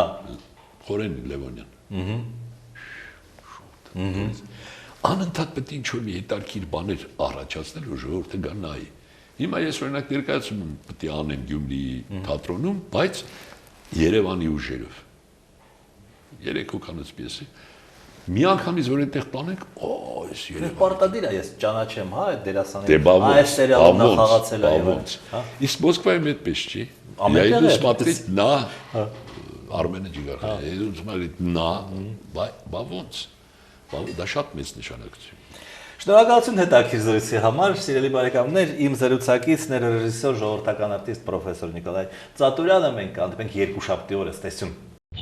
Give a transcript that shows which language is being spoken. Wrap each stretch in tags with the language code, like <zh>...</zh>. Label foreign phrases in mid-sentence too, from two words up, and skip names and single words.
<hy>Խորենին Լևոնյան։ Անընդհատ պետք է ինչ-որ մի հետաքրքիր բաներ առաջացնել, որ ժողովուրդը գա նայի։ Հիմա ես օրինակ ներկայացում պետք է անեմ Գյումրիի թատրոնում, բայց Երևանի ուժերով։ 3 հոգանոց պիես է։ Մի անգամից որ այդտեղ տանենք, այս Երևան։ Պարտադիր է, ես ճանաչեմ, հա, այդ դերասանին։ Դե բա այս սերիալն է խաղացել է։ ոնց։ Իսկ Մոսկվայում այդպես չի։ Ամենտեղ</hy> <ru>Я иду</ru> <hy>է,</hy> <ru>смотреть на Արմենը Ջիգարյանը, я иду смотреть на</ru> <hy>բա ոնց։ Դա շատ մեծ նշանակություն։ Շնորհակալություն հետաքրքիր զրույցի համար, սիրելի բարեկամներ, իմ զրուցակիցն էր ռեժիսոր, ժողովրդական արտիստ պրոֆեսոր Նիկոլայ Ծատուրյանը, մենք հանդիպենք երկուշաբթի օրը, ստեսյուն։</hy>